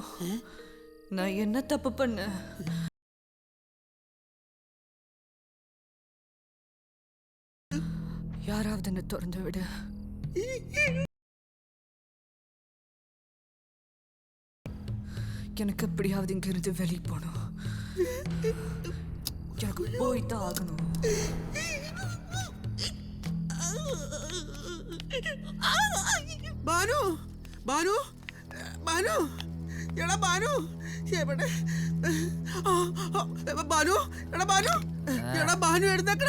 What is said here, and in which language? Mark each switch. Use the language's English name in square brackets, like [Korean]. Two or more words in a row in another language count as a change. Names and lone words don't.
[Tamil] நான் என்ன தப்பு பண்ண? யாராவது என்ன திறந்து விடு. எனக்கு எப்படியாவது இங்கிருந்து வெளியே போகணும். எனக்கு போய்தான் ஆகணும். [Malayalam] ബാനു, ബാനു, ബാനു, എടാ ബാനു, എവിടെ? ബാനു, എടാ ബാനു, എടാ ബാനു എഴുന്നേക്കടാ.